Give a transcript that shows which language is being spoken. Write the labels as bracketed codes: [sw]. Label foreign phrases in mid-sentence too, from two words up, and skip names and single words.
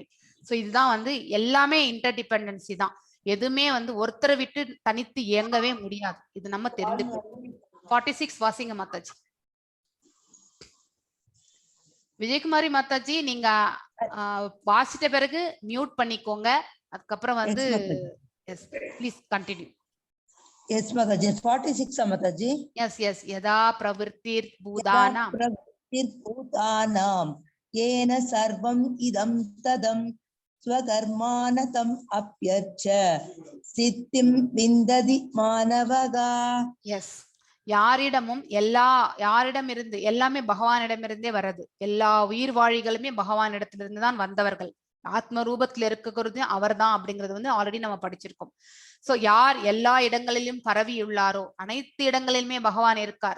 [ta] சோ இதுதான் வந்து எல்லாமே [en] inter dependency [ta] தான், எதுவுமே வந்து ஒருத்தரை விட்டு தனித்து இயங்கவே முடியாது. இது நம்ம தெரிஞ்சுக்கணும். 46 வாசிங்க மாதாஜி. விஜயகுமாரி மாதாஜி நீங்க வாசிட்ட பிறகு மியூட் பண்ணிக்கோங்க. அதுக்கப்புறம் வந்து [en] please continue. Yes Mataji, 46 Mataji. Yes. [sa] यतः प्रवृत्तिः भूतानाम्. प्रवृत्तिः भूतानाम् येन सर्वम् इदम् ततम् स्वकर्मणा तम् अभ्यर्च्य सिद्धिम् विन्दति मानवः. [en] Yes. [ta] யாரிடமிருந்து எல்லாமே பகவானிடமிருந்தே வர்றது. எல்லா உயிர் வாழிகளுமே பகவானிடத்திலிருந்து தான் வந்தவர்கள். ஆத்ம ரூபத்துல இருக்கிறது அவர்தான் அப்படிங்கிறது வந்து ஆல்ரெடி நம்ம படிச்சிருக்கோம். சோ யார் எல்லா இடங்களிலும் பரவி உள்ளாரோ, அனைத்து இடங்களிலுமே பகவான் இருக்கார்.